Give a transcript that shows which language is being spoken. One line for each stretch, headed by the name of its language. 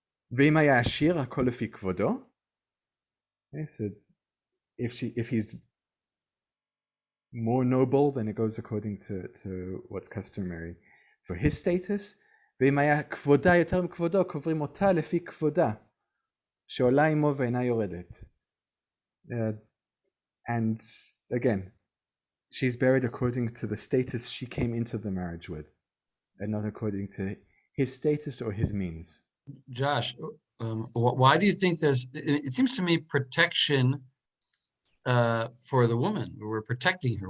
Hebrew: ואם היה עשיר, הכל לפי כבודו.
English: Okay, so if he's more noble, then it goes according to what's customary for his status.
Hebrew: ואם היה כבודה יותר מכבודו, קוברים אותה לפי כבודה, שעולה עמו ואינה יורדת.
English: And again, she's buried according to the status she came into the marriage with, and not according to his status or his means. Josh, why do you think it seems to me protection for the woman? We're protecting her.